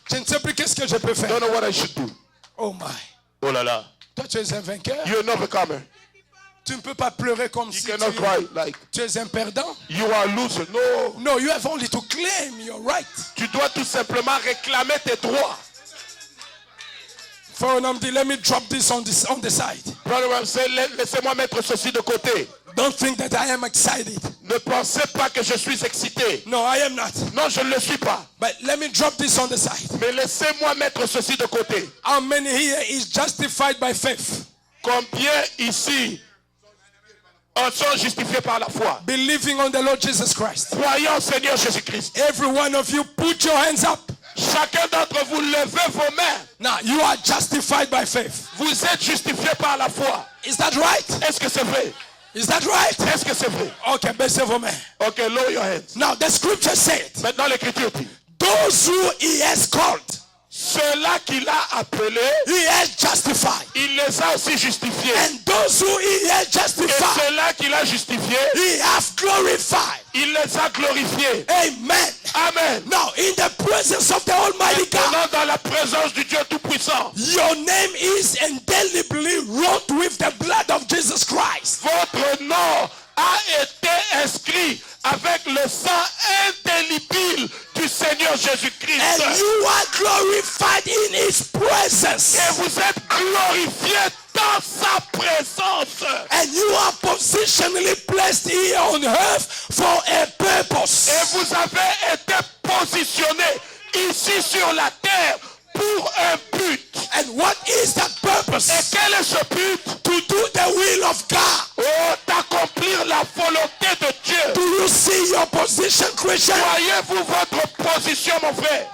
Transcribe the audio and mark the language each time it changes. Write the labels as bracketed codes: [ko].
[fr] Je ne sais plus qu'est-ce que je peux [en] Don't [fr] faire. [en] know what I should do. Oh my. [fr] Oh la la. Toi, tu es un vainqueur. [en] You're an overcomer. [fr] Tu ne peux pas pleurer comme [en] You [fr] si [en] cannot cry like [fr] tu es un perdant. [en] you are a loser. No. No, you have only to claim your right. [fr] Tu dois tout simplement réclamer tes droits. [en] For an dit, let me drop this on the side. Brother Ram said, [fr] laissez-moi mettre ceci de côté. [en] Don't think that I am excited. [fr] Ne pensez pas que je suis excité. [en] No, I am not. [fr] Non, je ne le suis pas. [en] But let me drop this on the side. [fr] Mais laissez-moi mettre ceci de côté. [en] How many here is justified by faith? [fr] Combien ici en sont justifiés par la foi? [en] Believing on the Lord Jesus Christ. [fr] Croyons au Seigneur Jésus-Christ. [en] Every one of you, put your hands up. [fr] Chacun d'entre vous, levez vos mains. [en] Now, you are justified by faith. [fr] Vous êtes justifiés par la foi. [en] Is that right? [fr] Est-ce que c'est vrai? [en] Is that right? [fr] Est-ce que c'est vrai? Okay, baissez vos mains. [en] Okay, lower your hands. Now, the scripture said, [fr] Maintenant, l'Écriture dit, [en] those who he has called, [fr] ceux-là qu'il a appelés, [en] he has justified. [fr] il les a aussi justifiés. [en] And those who he has [fr] Et [en] justified, [fr] ceux-là qu'il a justifiés, [en] he has glorified. [fr] il les a glorifiés. [en] Amen. [fr] Amen. [en] Now, in the presence of the Almighty God, [fr] Maintenant, dans la présence du Dieu Tout-Puissant, [en] your name is indelibly wrote with the blood of Jesus Christ. [fr] votre nom a été inscrit avec le sang indélébile du Seigneur Jésus-Christ. [en] And you are glorified in his presence. [fr] Et vous êtes glorifiés dans sa présence. [en] And you are positionally placed here on earth for a purpose. [fr] Et vous avez été positionnés ici sur la terre pour un but. [en] And what is that [fr] Et [en] purpose? [fr] quel est ce but? [en] To do the will of God. [fr] Oh, d'accomplir la volonté de Dieu. [en] Do you see your position, Christian? [fr] Voyez-vous votre position, mon frère?